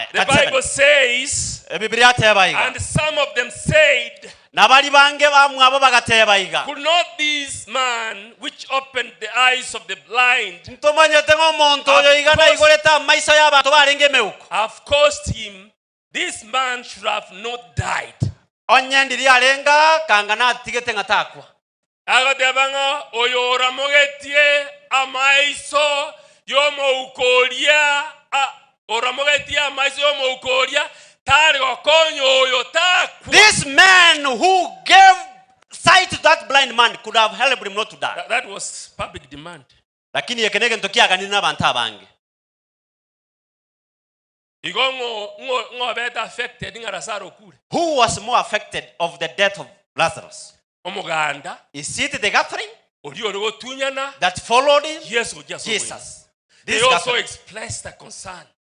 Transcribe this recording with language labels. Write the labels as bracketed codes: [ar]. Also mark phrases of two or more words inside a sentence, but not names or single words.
[en] The Bible says, and some of them said, could not this man which opened the eyes of the blind have caused him? This man should have not died. [guz] Agatebanga oyora mogetie amaiso yomo ukoria oramogetie amaiso yomo ukoria tari konyo oyo takwa. [en] This man who gave sight to that blind man could have helped him not to die. That was public demand. [guz] Lakini yekenege ntokia kanina bantu abange. [en] Who was more affected of the death of Lazarus? Is it the gathering that followed him? Jesus. They also expressed a concern.